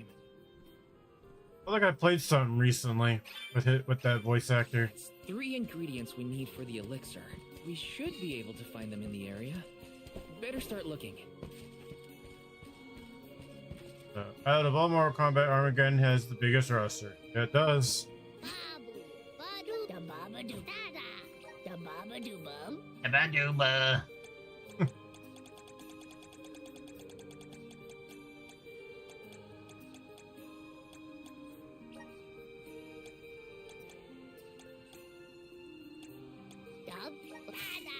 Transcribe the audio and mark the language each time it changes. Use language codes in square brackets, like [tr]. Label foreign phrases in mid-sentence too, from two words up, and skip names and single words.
[en] I feel like I played something recently with that voice actor. It's 3 ingredients we need for the elixir. We should be able to find them in the area. Better start looking. Out of all Mortal Kombat, Armageddon has the biggest roster. Yeah, it does. Babu, badu, da babadu, da da, da babadu bum. Abadooba. Dub, bada.